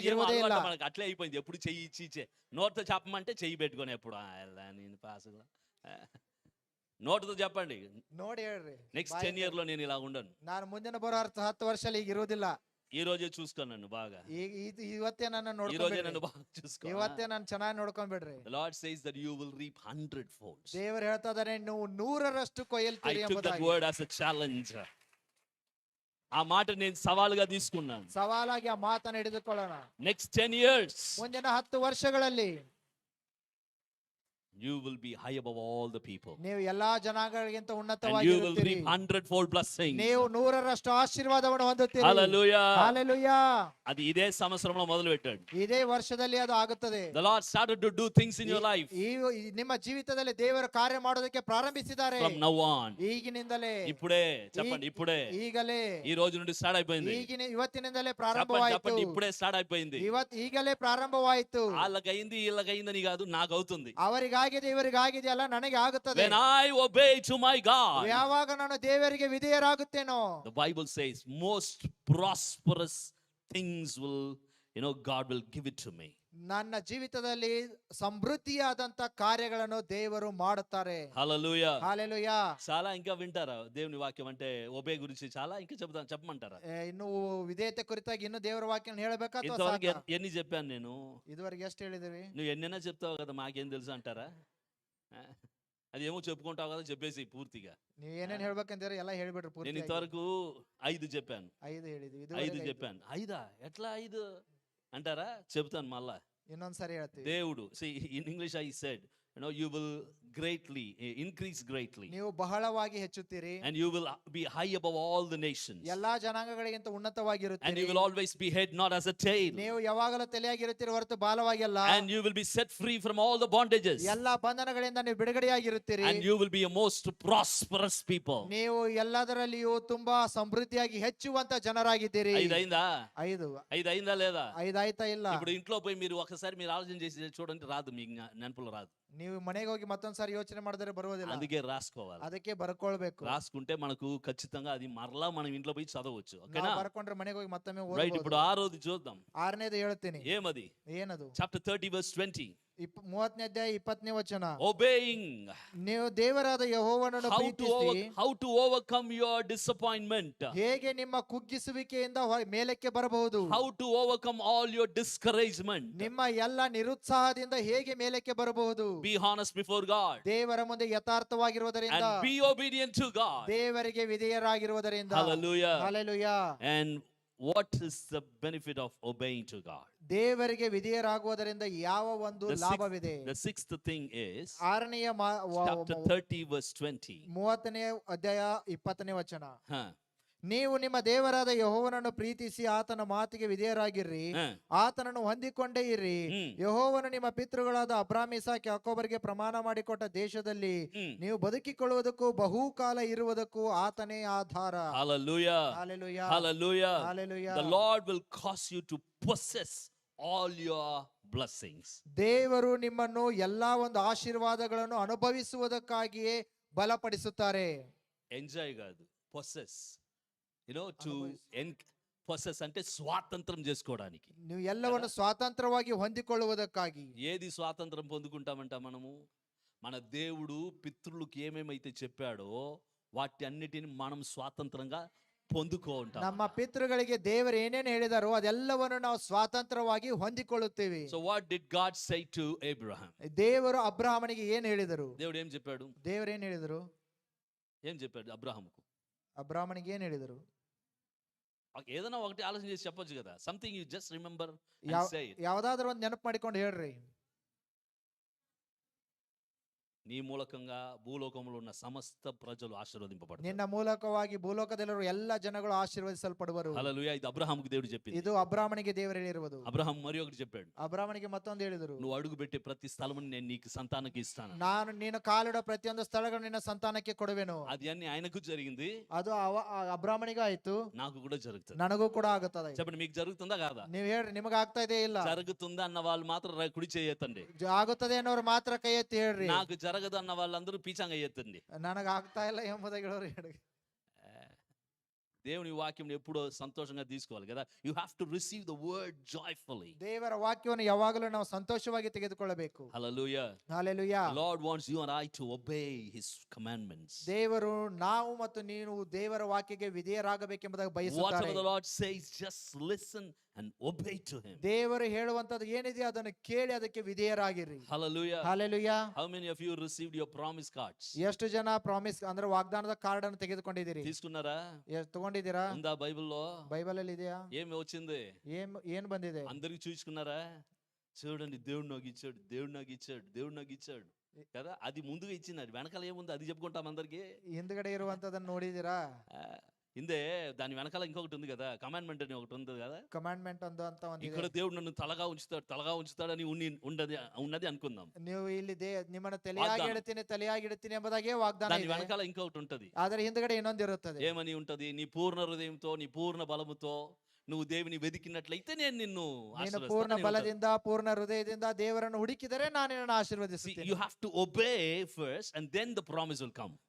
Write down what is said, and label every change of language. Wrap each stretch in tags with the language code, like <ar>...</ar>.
<te>అదేమో</te> <kn>ಇರುವುದೇ ಇಲ್ಲ.</kn> <te>అలవాటు మనకు అట్లే అయిపోయింది. ఎప్పుడు చెయ్యి ఇచ్చి నోటితో చెప్పమంటే చెయ్యి పెట్టుకొని ఎప్పుడు నేను పాసుగా నోటితో చెప్పండి,</te> <kn>ನೋಡಿ ಹೇಳ್ರಿ,</kn> <te>నెక్స్ట్ 10 years లో నేను ఇలా ఉండను.</te> <kn>ನಾನು ಮುಂದಿನ ಬರೋ 10 ವರ್ಷದಲ್ಲಿ ಈಗ ಇರುವುದಿಲ್ಲ.</kn> <te>ఈ రోజే చూసుకోనండి బాగా,</te> <kn>ಇವತ್ತೇ ನನ್ನ</kn> <te>ఈ రోజే నన్ను</te> <kn>ನೋಡ್ಕೊಂಡ್ಬಿಡ್ರಿ.</kn> <te>బాగా చూసుకో.</te> <kn>ಇವತ್ತೇ ನಾನು ಚೆನ್ನಾಗಿ ನೋಡ್ಕೊಂಡ್ಬಿಡ್ರಿ.</kn> <en>The Lord says that you will reap 100 folds.</en> <kn>ದೇವರು ಹೇಳ್ತಾ ಇದಾರೆ, ನೀವು 100ರಷ್ಟು</kn> <en>I</en> <kn>ಕೊಯ್ಯಲ್ತೀರಿ</kn> <en>took that</en> <kn>ಎಂಬುದಾಗಿ.</kn> <en>word as a challenge.</en> <te>ఆ మాట నేను సవాలుగా తీసుకున్నాను.</te> <kn>ಸವಾಲಾಗಿ ಆ ಮಾತನ್ನು ಹಿಡಿದುಕೊಳ್ಳೋಣ.</kn> <en>next 10 years</en> <kn>ಮುಂದಿನ 10 ವರ್ಷಗಳಲ್ಲಿ</kn> <en>you will be high above all the people,</en> <kn>ನೀವು ಎಲ್ಲಾ ಜನಾಂಗಗಳಿಗಿಂತ</kn> <en>and</en> <kn>ಉನ್ನತವಾಗಿ</kn> <en>you will</en> <kn>ಇರುತ್ತೀರಿ.</kn> <en>reap 100-fold blessings.</en> <kn>ನೀವು 100ರಷ್ಟು ಆಶೀರ್ವಾದವನ್ನು ಹೊಂದುತ್ತೀರಿ.</kn> <en>Hallelujah.</en> <kn>ಹಲ್ಲೆಲೂಯಾ.</kn> <te>అది ఇదే సంవత్సరంలో మొదలు పెట్టాడు.</te> <kn>ಇದೇ ವರ್ಷದಲ್ಲಿ ಅದು ಆಗುತ್ತದೆ.</kn> <en>The Lord started to do things in your life</en> <kn>ಈ ನಿಮ್ಮ ಜೀವಿತದಲ್ಲಿ ದೇವರು ಕಾರ್ಯ ಮಾಡೋದಕ್ಕೆ ಪ್ರಾರಂಭಿಸಿದ್ದಾರೆ.</kn> <en>from now on.</en> <kn>ಈಗಿನಿಂದಲೇ,</kn> <te>ఇప్పుడే చెప్పండి, ఇప్పుడే,</te> <kn>ಈಗಲೇ,</kn> <te>ఈ రోజు నుండి స్టార్ట్ అయిపోయింది.</te> <kn>ಇವತ್ತಿನಿಂದಲೇ</kn> <te>చెప్పండి</te> <kn>ಪ್ರಾರಂಭವಾಯಿತು.</kn> <te>చెప్పండి, ఇప్పుడే స్టార్ట్ అయిపోయింది.</te> <kn>ಈಗಲೇ ಪ್ರಾರಂಭವಾಯಿತು.</kn> <te>వాళ్ళకైంది వీళ్ళకైందని కాదు, నాకు అవుతుంది.</te> <kn>ಅವರಿಗಾಗಿದೆ ಇವರಿಗಾಗಿದೆಯಲ್ಲ, ನನಗೆ ಆಗುತ್ತದೆ.</kn> <en>When I obey to my God,</en> <kn>ಯಾವಾಗ ನಾನು ದೇವರಿಗೆ ವಿಧೇಯರಾಗುತ್ತೇನೋ,</kn> <en>the Bible says most prosperous things will, God will give it to me.</en> <kn>ನನ್ನ ಜೀವಿತದಲ್ಲಿ ಸಮೃದ್ಧಿಯಾದಂತ ಕಾರ್ಯಗಳನ್ನು ದೇವರು ಮಾಡುತ್ತಾರೆ.</kn> <en>Hallelujah.</en> <te>హల్లెలూయా. చాలా ఇంకా వింటారా దేవుని వాక్యం అంటే ఒబే గురించి చాలా ఇంకా చెప్పమంటారా?</te> <kn>ಇನ್ನು ವಿಧೇಯತೆ ಕುರಿತಾಗಿ ಇನ್ನು ದೇವರ ವಾಕ್ಯ ಹೇಳಬೇಕಾ ಅಥವಾ</kn> <te>ఇంతవరకు</te> <kn>ಸಾಕಾ?</kn> <te>ఎన్ని చెప్పాను నేను?</te> <kn>ಇದುವರೆಗೆ ಎಷ್ಟು ಹೇಳಿದಿವಿ?</kn> <te>నువ్వు ఎన్నైనా చెప్తావు కదా, మాకేం తెలుసు అంటారా? అది ఏమో చెప్పుకుంటావు కదా, చెప్పేసి పూర్తిగా.</te> <kn>ನೀವು ಏನೇನ್ ಹೇಳ್ಬೇಕಂತೀರ ಎಲ್ಲ ಹೇಳ್ಬಿಡ್ರಿ</kn> <te>నేను</te> <kn>ಪೂರ್ತಿ.</kn> <te>ఇంతవరకు 5 చెప్పాను.</te> <kn>5 ಹೇಳಿದ್ವಿ.</kn> <te>5 చెప్పాను. 5 ఎట్లా 5 అంటారా? చెప్తాను మళ్ళా.</te> <kn>ಇನ್ನೊಂದ್ಸರಿ ಹೇಳ್ತೀವಿ.</kn> <en>దేవుడు, see in English I said, you will greatly increase greatly,</en> <kn>ನೀವು ಬಹಳವಾಗಿ ಹೆಚ್ಚುತ್ತೀರಿ,</kn> <en>and you will be high above all the nations,</en> <kn>ಎಲ್ಲಾ ಜನಾಂಗಗಳಿಗಿಂತ</kn> <en>and</en> <kn>ಉನ್ನತವಾಗಿರುತ್ತೀರಿ.</kn> <en>you will always be head, not as a tail,</en> <kn>ನೀವು ಯಾವಾಗಲೂ ತಲೆಯಾಗಿರುತ್ತೀರಿ ಹೊರತು ಬಾಲವಾಗಿ ಅಲ್ಲ.</kn> <en>and you will be set free from all the bondages,</en> <kn>ಎಲ್ಲಾ ಬಂಧನಗಳಿಂದ ನೀವು ಬಿಡುಗಡೆಯಾಗಿರುತ್ತೀರಿ.</kn> <en>and you will be a most prosperous people.</en> <kn>ನೀವು ಎಲ್ಲದರಲ್ಲಿಯೂ ತುಂಬಾ ಸಮೃದ್ಧಿಯಾಗಿ ಹೆಚ್ಚುವಂತ ಜನರಾಗಿದ್ದೀರಿ.</kn> <te>5 అయిందా? 5 5 అయిందా లేదా?</te> <kn>5 ಆಯ್ತಾ ಇಲ್ಲ?</kn> <te>ఇప్పుడు ఇంట్లో పోయి మీరు ఒకసారి మీరు ఆలోచన చేసి చూడండి, రాదు, మీకు నెనపులో రాదు.</te> <kn>ನೀವು ಮನೆಗೆ ಹೋಗಿ ಮತ್ತೊಂದ್ಸಾರಿ ಯೋಚನೆ ಮಾಡಿದ್ರೆ ಬರುವುದಿಲ್ಲ.</kn> <te>అందుకే రాసుకోవాలి.</te> <kn>ಅದಕ್ಕೆ ಬರ್ಕೊಳ್ಬೇಕು.</kn> <te>రాసుకుంటే మనకు ఖచ్చితంగా అది మరలా మనం ఇంట్లో పోయి చదవచ్చు.</te> <kn>ನಾವು</kn> <te>ఓకేనా?</te> <kn>ಬರ್ಕೊಂಡ್ರೆ ಮನೆಗೆ ಹೋಗಿ ಮತ್ತೊಮ್ಮೆ</kn> <te>రైట్, ఇప్పుడు</te> <kn>ಓದಬಹುದು.</kn> <te>6வது చూద్దాం.</te> <kn>6ನೇದು ಹೇಳ್ತೀನಿ.</kn> <te>ఏమది?</te> <kn>ಏನದು?</kn> <te>Chapter 30 verse 20.</te> <kn>30ನೇ ಅಧ್ಯಾಯ 20ನೇ ವಚನ.</kn> <en>Obeying.</en> <kn>ನೀವು ದೇವರಾದ ಯೆಹೋವನನ್ನು ಪ್ರೀತಿಸಿ</kn> <en>How to overcome your disappointment.</en> <kn>ಹೇಗೆ ನಿಮ್ಮ ಕುಗ್ಗಿಸುವಿಕೆಯಿಂದ ಮೇಲಕ್ಕೆ ಬರಬಹುದು.</kn> <en>How to overcome all your discouragement.</en> <kn>ನಿಮ್ಮ ಎಲ್ಲ ನಿರುತ್ಸಾಹದಿಂದ ಹೇಗೆ ಮೇಲಕ್ಕೆ ಬರಬಹುದು.</kn> <en>Be honest before God.</en> <kn>ದೇವರ ಮುಂದೆ ಯಥಾರ್ಥವಾಗಿರುವುದರಿಂದ,</kn> <en>And be obedient to God.</en> <kn>ದೇವರಿಗೆ ವಿಧೇಯರಾಗಿರುವುದರಿಂದ.</kn> <en>Hallelujah.</en> <kn>Hallelujah.</kn> <en>And what is the benefit of obeying to God?</en> <kn>ದೇವರಿಗೆ ವಿಧೇಯರಾಗುವುದರಿಂದ ಯಾವ ಒಂದು ಲಾಭವಿದೆ?</kn> <en>The sixth thing is</en> <kn>6ನೆಯ</kn> <en>chapter 30 verse 20.</en> <kn>30ನೇ ಅಧ್ಯಾಯ 20ನೇ ವಚನ. Huh. ನೀವು ನಿಮ್ಮ ದೇವರಾದ ಯೆಹೋವನನ್ನು ಪ್ರೀತಿಸಿ ಆತನ ಮಾತಿಗೆ ವಿಧೇಯರಾಗಿರ್ರಿ, ಆತನನ್ನು ಹೊಂದಿಕೊಂಡೇ ಇರ್ರಿ. ಯೆಹೋವನು ನಿಮ್ಮ ಪಿತೃಗಳಾದ ಅಬ್ರಾಮ್, ಇಸಾಕ್, ಯಾಕೋಬರಿಗೆ ಪ್ರಮಾಣ ಮಾಡಿಕೊಟ್ಟ ದೇಶದಲ್ಲಿ ನೀವು ಬದುಕಿಕೊಳ್ಳುವುದಕ್ಕೂ ಬಹುಕಾಲ ಇರುವುದಕ್ಕೂ ಆತನೇ ಆಧಾರ.</kn> <en>Hallelujah. Hallelujah. Hallelujah. Hallelujah. The Lord will cause you to possess all your blessings.</en> <kn>ದೇವರು ನಿಮ್ಮನ್ನು ಎಲ್ಲಾ ಒಂದು ಆಶೀರ್ವಾದಗಳನ್ನು ಅನುಭವಿಸುವುದಕ್ಕಾಗಿಯೇ ಬಲಪಡಿಸುತ್ತಾರೆ.</kn> <te>ఎంజాయ్ కాదు, possess. to possess అంటే స్వాతంత్రం చేసుకోవడానికి.</te> <kn>ನೀವು ಎಲ್ಲವನ್ನು ಸ್ವಾತಂತ್ರ್ಯವಾಗಿ ಹೊಂದಿಕೊಳ್ಳುವುದಕ್ಕಾಗಿ.</kn> <te>ఏది స్వాతంత్రం పొందుకుంటామంట మనము? మన దేవుడు పితృలకు ఏమేమైతే చెప్పాడో వాటి అన్నిటిని మనం స్వాతంత్రంగా పొందుకుంటాం.</te> <kn>ನಮ್ಮ ಪಿತೃಗಳಿಗೆ ದೇವರು ಏನೇನು ಹೇಳಿದಾರೋ ಅದೆಲ್ಲವನ್ನು ನಾವು ಸ್ವಾತಂತ್ರ್ಯವಾಗಿ ಹೊಂದಿಕೊಳ್ಳುತ್ತೇವೆ.</kn> <en>So what did God say to Abraham?</en> <kn>ದೇವರು ಅಬ್ರಹಾಮನಿಗೆ ಏನು ಹೇಳಿದರು?</kn> <te>దేవుడు ఏం చెప్పాడు?</te> <kn>ದೇವರು ಏನು ಹೇಳಿದರು?</kn> <te>ఏం చెప్పాడు అబ్రహాముకు?</te> <kn>ಅಬ್ರಹಾಮನಿಗೆ ಏನು ಹೇಳಿದರು?</kn> <te>ఏదైనా ఒకటి ఆలోచన చేసి చెప్పొచ్చు కదా.</te> <en>Something you just remember and say it.</en> <kn>ಯಾವುದಾದ್ರೂ ಒಂದು ನೆನಪು ಮಾಡಿಕೊಂಡು ಹೇಳ್ರಿ.</kn> <te>నీ మూలకంగా భూలోకంలో ఉన్న సమస్త ప్రజలు ఆశీర్వదింపబడతారు.</te> <kn>ನಿನ್ನ ಮೂಲಕವಾಗಿ ಭೂಲೋಕದಲ್ಲಿರುವ ಎಲ್ಲ ಜನಗಳು ಆಶೀರ್ವದಿಸಲ್ಪಡುವರು.</kn> <te>హల్లెలూయా. ఇది అబ్రహాముకు దేవుడు చెప్పింది.</te> <kn>ಇದು ಅಬ್ರಾಮನಿಗೆ ದೇವರು ಹೇಳಿರುವುದು.</kn> <te>అబ్రహాం మరి ఒకటి చెప్పాడు,</te> <kn>ಅಬ್ರಾಮನಿಗೆ ಮತ್ತೊಂದು ಹೇಳಿದರು,</kn> <te>నువ్వు అడుగు పెట్టే ప్రతి స్థలమును నేను నీకు సంతానకి ఇస్తాను.</te> <kn>ನಾನು ನೀನು ಕಾಲಿಡೋ ಪ್ರತಿಯೊಂದು ಸ್ಥಳಗಳು ನಿನ್ನ ಸಂತಾನಕ್ಕೆ ಕೊಡುವೆನು.</kn> <te>అది అన్ని ఆయనకు జరిగింది,</te> <kn>ಅದು ಅಬ್ರಾಮನಿಗೆ ಆಯ್ತು,</kn> <te>నాకు కూడా జరుగుతుంది.</te> <kn>ನನಗೂ ಕೂಡ ಆಗುತ್ತದೆ.</kn> <te>చెప్పండి, మీకు జరుగుతుందా కాదా?</te> <kn>ನೀವ್ ಹೇಳ್ರಿ, ನಿಮಗ ಆಗ್ತಾ ಇದೆ ಇಲ್ಲ?</kn> <te>జరుగుతుందా అన్న వాళ్ళు మాత్రం కుడి చేయొద్దండి.</te> <kn>ಆಗುತ್ತದೆ ಅನ್ನೋರು ಮಾತ್ರ ಕೈ ಎತ್ತಿ ಹೇಳ್ರಿ.</kn> <te>నాకు జరగదు అన్న వాళ్ళందరూ పీచంగా ఎత్తండి.</te> <kn>ನನಗ ಆಗ್ತಾ ಇಲ್ಲ ಎಂಬುದಾಗಿ ಹೇಳೋರು ಹೇಳಿ.</kn> <te>దేవుని వాక్యం ఎప్పుడో సంతోషంగా తీసుకోవాలి కదా.</te> <en>You have to receive the word joyfully.</en> <kn>ದೇವರ ವಾಕ್ಯವನ್ನು ಯಾವಾಗಲೂ ನಾವು ಸಂತೋಷವಾಗಿ ತೆಗೆದುಕೊಳ್ಳಬೇಕು.</kn> <te>హల్లెలూయా.</te> <kn>Hallelujah.</kn> <en>Lord wants you and I to obey his commandments.</en> <kn>ದೇವರು ನಾವು ಮತ್ತು ನೀನು ದೇವರ ವಾಕ್ಯಕ್ಕೆ ವಿಧೇಯರಾಗಬೇಕೆಂಬುದಾಗಿ</kn> <en>Whatever</en> <kn>ಬಯಸುತ್ತಾರೆ.</kn> <en>the Lord says, just listen and obey to him.</en> <kn>ದೇವರು ಹೇಳುವಂತದ್ದು ಏನಿದೆ ಅದನ್ನು ಕೇಳಿ ಅದಕ್ಕೆ ವಿಧೇಯರಾಗಿರಿ.</kn> <en>Hallelujah.</en> <kn>Hallelujah.</kn> <en>How many of you received your promise cards?</en> <kn>ಎಷ್ಟು ಜನ ಪ್ರಾಮಿಸ್ ಅಂದ್ರೆ ವಾಗ್ದಾನದ ಕಾರ್ಡ್ ಅನ್ನು ತೆಗೆದುಕೊಂಡಿದ್ದೀರಿ?</kn> <te>తీసుకున్నారా?</te> <kn>ತಗೊಂಡಿದ್ದೀರಾ?</kn> <te>ఉందా బైబిల్లో?</te> <kn>ಬೈಬಲ್ ಅಲ್ಲಿ ಇದೆಯಾ?</kn> <te>ఏమి వచ్చింది?</te> <kn>ಏನ್ ಬಂದಿದೆ?</kn> <te>అందరికి చూసుకున్నారా? చూడండి, దేవుడు నాకు ఇచ్చాడు, దేవుడు నాకు ఇచ్చాడు, దేవుడు నాకు ఇచ్చాడు కదా. అది ముందుగా ఇచ్చింది, అది వెనకాల ఏముంది అది చెప్పుకుంటాం అందరికి.</te> <kn>ಹಿಂದ್ಗಡೆ ಇರುವಂತದನ್ನ ನೋಡಿದೀರಾ?</kn> <te>ఇందే దాని వెనకాల ఇంకొకటి ఉంది కదా, కమాండ్మెంట్ అని ఒకటి ఉంది కదా.</te> <kn>ಕಮಾಂಡ್ಮೆಂಟ್ ಒಂದು ಅಂತ ಒಂದಿದೆ.</kn> <te>ఇక్కడ దేవుడు నన్ను తలగా ఉంచుతాడు అని ఉన్నది అనుకుందాం.</te> <kn>ನೀವು ಇಲ್ಲಿ ನಿಮ್ಮನ್ನ ತಲೆಯಾಗಿ ಇಡ್ತೀನಿ ತಲೆಯಾಗಿ ಇಡ್ತೀನಿ ಎಂಬುದಾಗೆ ವಾಗ್ದಾನ</kn> <te>దాని</te> <kn>ಇದೆ.</kn> <te>వెనకాల ఇంకొకటి ఉంటది.</te> <kn>ಆದ್ರೆ ಹಿಂದ್ಗಡೆ ಇನ್ನೊಂದು ಇರುತ್ತದೆ.</kn> <te>ఏమని ఉంటది? నీ పూర్ణ హృదయంతో, నీ పూర్ణ బలముతో నువ్వు దేవుని వెతికినట్లయితే నేను నిన్ను</te> <kn>ನೀನು ಪೂರ್ಣ ಬಲದಿಂದ ಪೂರ್ಣ ಹೃದಯದಿಂದ ದೇವರನ್ನು ಹುಡುಕಿದರೆ ನಾನು ನಿನ್ನನ್ನು ಆಶೀರ್ವದಿಸುತ್ತೇನೆ.</kn> <en>you have to obey first and then the promise will come.</en>